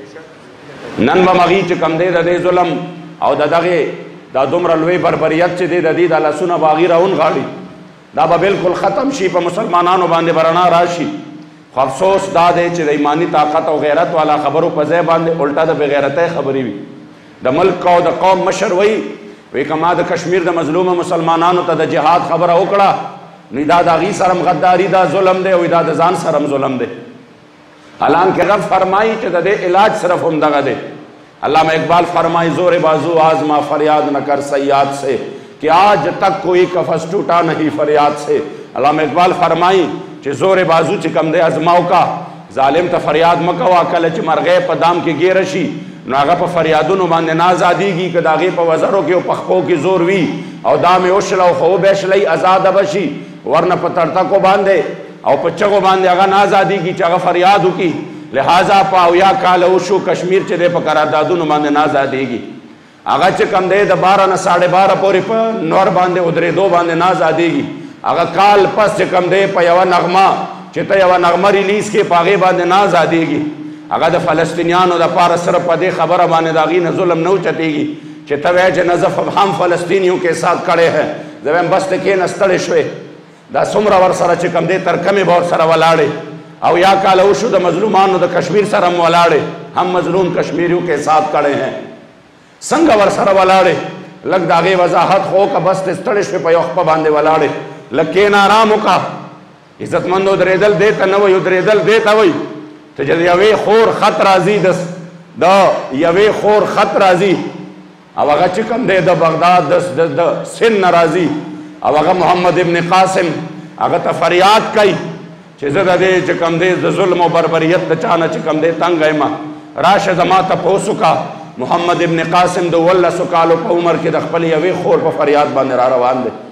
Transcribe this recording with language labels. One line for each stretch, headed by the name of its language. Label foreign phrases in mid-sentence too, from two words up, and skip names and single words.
Pashto: نن به هغې چې کوم دی د دې ظلم او د دغې دا دومره لوی بربریت چې دی د دې دا لاسونه به هغې راونغاړي دا به بالکل ختم شي په مسلمانانو باندې به رڼا راشي خو افسوس دا دی چې د ایماني طاقت او غیرت والا خبرو په ځای باندې الټا د بېغیرتۍ خبرې وي د ملک او د قوم مشر وی که ما د کشمیر د مظلومه مسلمانانو ته د جهاد خبره وکړه نو دا د هغې سره هم غداري دا ظلم دی او دا د ځان سره هم ظلم دی حالانکه غږ فرمایي چې د دې علاج صرف هم دغه دی علامہ اقبال فرمائی
Urdu: زور بازو آزما فریاد نہ کر سیاد سے کہ آج تک کوئی قفس ٹوٹا نہیں فریاد سے
Pashto: علامہ اقبال فرمائی چې زور بازو چې کم دی ازماو کا ظالم ته فریاد مکوه کله چې مرغۍ په دام کې ګیره شي نو هغه په فریادونو باندې نه ازادېږي که د هغې په وزرو کې او پخپو کې زور وي او دام یې وشله خو وبیشلی ازاده به شي ورنه په تړتکو باندې او په چغو باندې هغه نه ازادېږي چې هغه فریاد وکړي لہذا په اویا کاله وشو کشمیر چې دی په قراردادونو باندې نه ازادېږي هغه چې کم دی د 12 نه 12:30 پورې په نور باندې ودرېدو باندې نه ازادېږي هغه کال پس چې کم دی په یوه نغمه چې ته یوه نغمه ریلیز کې په هغې باندې نه ازادېږي هغه د فلسطینیانو دپاره صرف په دې خبره باندې د هغې نه ظلم نه اوچتېږي چې ته وایې چې نه زه هم
Urdu: فلسطینیوں کے ساتھ
Pashto: کړی ہے زه وایم بس ته کښېنه ستړی شوې دا څومره ورسره چې کم دی تر کمې به ورسره ولاړې او یا کاله وشو د مظلومانو د کشمیر سره هم ولاړې هم
Urdu: مظلوم کشمیریوں کے ساتھ
Pashto: کړی ہیں څنګه ورسره ولاړې لږ د هغې وضاحت خو که بس ته ستړی شوې په یو خپه باندې ولاړې لږ کښېنه آرام وکړه عزتمند ودرېدل دې ته نه وایي ودرېدل دې ته وایي ته چې د یوې خور خط راځي د یوې خور خط راځي او هغه چې کوم دی د بغداد د سن نه راځي او هغه محمد ابن قاسم هغه ته فریاد کوي چې زه د دې چې کوم دی د ظلم او بربریت د چا نه چې کوم دی تنګ یم راشه زما تپوس وکړه محمد ابن قاسم د 18 کالو په عمر کې د خپل یوې خور په فریاد باندې را روان دی